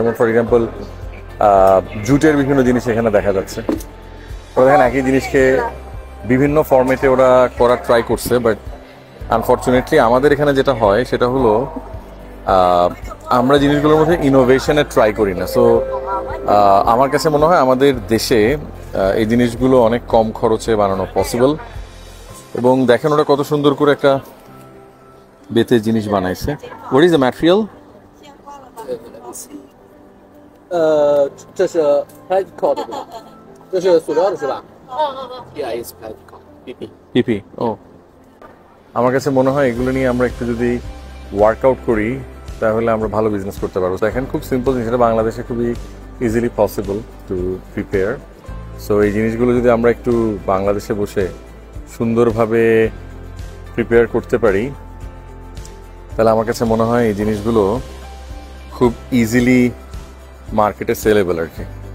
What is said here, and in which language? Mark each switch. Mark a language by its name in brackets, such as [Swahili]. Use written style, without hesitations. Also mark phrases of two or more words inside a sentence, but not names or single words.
[Bangla] যেমন [English] for example [Bangla] জুটের বিভিন্ন জিনিস এখানে দেখা যাচ্ছে, ওরা দেখেন একই জিনিসকে বিভিন্ন ফরম্যাটে ওরা করার ট্রাই করছে, [English] but unfortunately [Bangla] আমাদের এখানে যেটা হয় সেটা হলো আমরা জিনিসগুলোর মধ্যে ইনোভেশনের ট্রাই করি না। সো আমার কাছে মনে হয় আমাদের দেশে এই জিনিসগুলো অনেক কম খরচে বানানো পসিবল। এবং দেখেন ওরা কত সুন্দর করে একটা বেতের জিনিস বানাইছে। [English] What is the material? [Chinese] 这是 plastic 的，这是塑料的是吧 ？ [English] Yeah, it's plastic. [Chinese] PP. [Bangla] পিপি। ও, আমার কাছে মনে হয় এগুলো নিয়ে আমরা একটু যদি ওয়ার্কআউট করি তাহলে আমরা ভালো বিজনেস করতে পারবো। দেখেন খুব সিম্পল জিনিস, এটা বাংলাদেশে খুবই [English] easily possible to prepare. [Bangla] সো এই জিনিসগুলো যদি আমরা একটু বাংলাদেশে বসে সুন্দরভাবে প্রিপেয়ার করতে পারি তাহলে আমার কাছে মনে হয় এই জিনিসগুলো খুব ইজিলি মার্কেটে সেলেবল আর কি।